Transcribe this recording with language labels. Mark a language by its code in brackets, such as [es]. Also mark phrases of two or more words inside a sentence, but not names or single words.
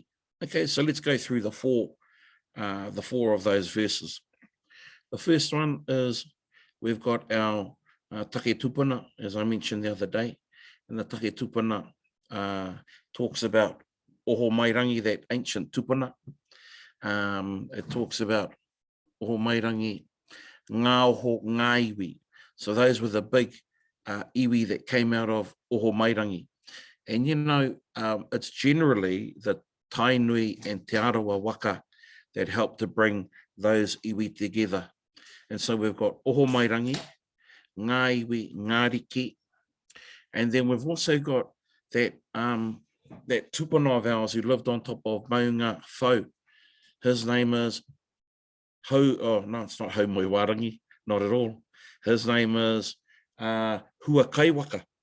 [en] Okay, so let's go through the four of those verses. The first one is we've got our [mi] take tupuna, [en] as I mentioned the other day, and the [mi] take tupuna [en] talks about oho mairangi, that ancient tupuna. It talks about oho mairangi, [mi] ngā oho ngā iwi. [en] So those were the big iwi that came out of oho mairangi. And you know, it's generally the tainui and te arawa waka that help to bring those iwi together. And so we've got oho mairangi, [mi] ngā iwi, ngā riki, [en] and then we've also got that that tupuna of ours who lived on top of Maunga Whau. His name is it's not Haumoi-Warangi, not at all. His name is Hua Kaiwaka.